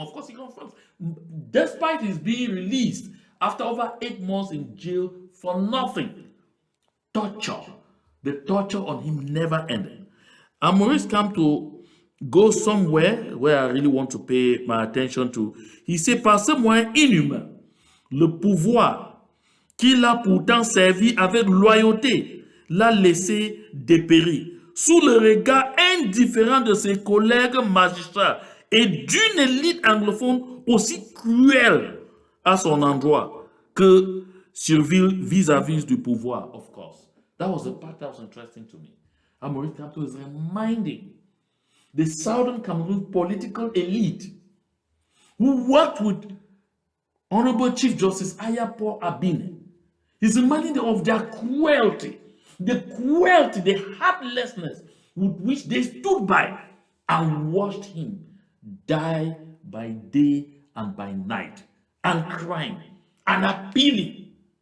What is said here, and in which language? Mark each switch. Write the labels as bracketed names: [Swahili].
[English] Of course, he confirms, despite his being released after over 8 months in jail for nothing. Torture. The torture on him never ended. And Maurice Kamto goes somewhere where I really want to pay my attention to. He said, [French] par ce moyen inhumain, le pouvoir qu'il a pourtant servi avec loyauté l'a laissé dépérir sous le regard indifférent de ses collègues magistrats et d'une élite anglophone aussi cruelle à son endroit que servile vis-à-vis du pouvoir, [English] of course. That was the part that was interesting to me. And Maurice Kamto is reminding the Southern Cameroon political elite who worked with Honorable Chief Justice Ayah Paul Abine. He's reminding them of their cruelty, the heartlessness with which they stood by and watched him die by day and by night, and crying and appealing.